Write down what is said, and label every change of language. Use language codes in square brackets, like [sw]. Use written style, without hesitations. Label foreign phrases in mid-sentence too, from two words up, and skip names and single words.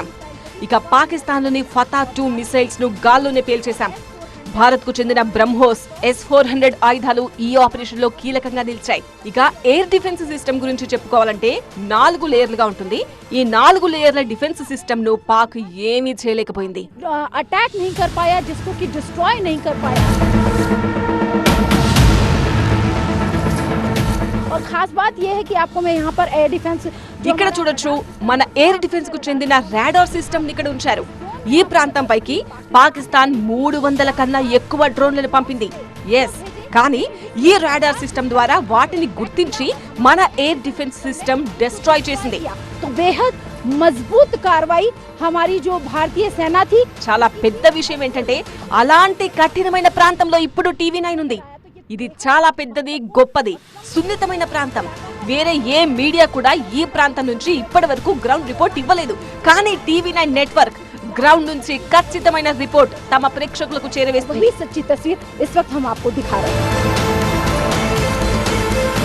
[te] ఇక పాకిస్తాన్ లోని ఫతా 2 మిసైల్స్ ను గాల్లోనే పేల్చేశాం. భారత్ కు చెందిన బ్రహ్మోస్, S-400 ఆయుధాలు ఈ ఆపరేషన్ లో కీలకంగా నిలిచాయి. ఇక [en] air defense system [te] గురించి చెప్పుకోవాలంటే 4 లేయర్లుగా ఉంటుంది. ఈ 4 లేయర్ల [en] defense system [te] ను పాక్ ఏమీ చేయలేకపోయింది. [hi] अटैक नहीं कर पाया, जिसको कि डिस्ट्रॉय नहीं कर पाया. और खास बात यह है कि आपको मैं यहाँ पर [en] air defense [te] ఇక్కడ చూడొచ్చు, మన [en] air defense [te] కు చెందిన [en] radar system [te] ని ఇక్కడ ఉంచారు. ఈ ప్రాంతం పైకి పాకిస్తాన్ 300 కన్నా ఎక్కువ డ్రోన్లను పంపింది. కానీ ఈ [en] radar system [te] ద్వారా వాటిని గుర్తించి మన [en] air defense system destroy [te] చేసింది. [hi] तो बेहद मजबूत कार्रवाई हमारी जो भारतीय सेना थी. [te] చాలా పెద్ద విషయం ఏంటంటే, అలాంటి కఠినమైన ప్రాంతంలో ఇప్పుడు టీవీ9 ఉంది. ఇది చాలా పెద్దది, గొప్పది, సున్నితమైన ప్రాంతం. వేరే ఏ మీడియా కూడా ఈ ప్రాంతం నుంచి ఇప్పటి వరకు [en] ground report [te] ఇవ్వలేదు. కానీ టీవీ9 నెట్వర్క్ ग्राउंड నుంచి ఖచ్చితమైన రిపోర్ట్ తమ ప్రేక్షకులకు చేరవేస్తుంది। [hi] सच्ची तस्वीर इस वक्त हम आपको दिखा रहे हैं।